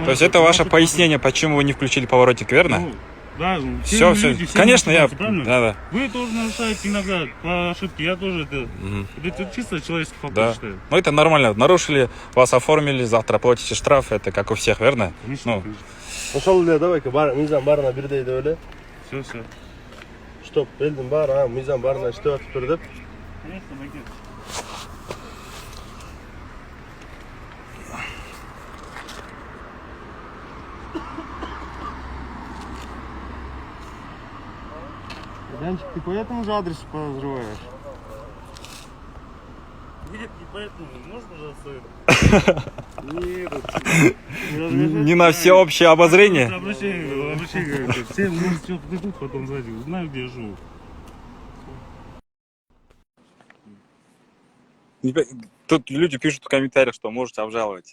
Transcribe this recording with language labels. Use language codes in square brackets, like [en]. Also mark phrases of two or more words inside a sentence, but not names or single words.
[ru] То есть это ваше пояснение, почему вы не включили поворотник, верно? Ну, да, все. Конечно, я... Да. Вы тоже нарушаете иногда по ошибке, я тоже это чисто человеческий фактор считаю. Ну это нормально, нарушили, вас оформили, завтра платите штраф, это как у всех, верно? Конечно. [ky] Ошол эле давай-ка мыйзам баарына бирдей деп эле. [ru] Все. [ky] Чтоб элдин баары мыйзам баарына иштеп атыптыр деп. [ru] Конечно, байке. Янчик, ты поэтому же адрес разрываешь? Нет, не поэтому. Можешь, пожалуйста, это? Не на всеобщее обозрение. Обращение. Все, может, все подойдут, потом сзади. Узнаю, где я живу. Тут люди пишут в комментариях, что можете обжаловать.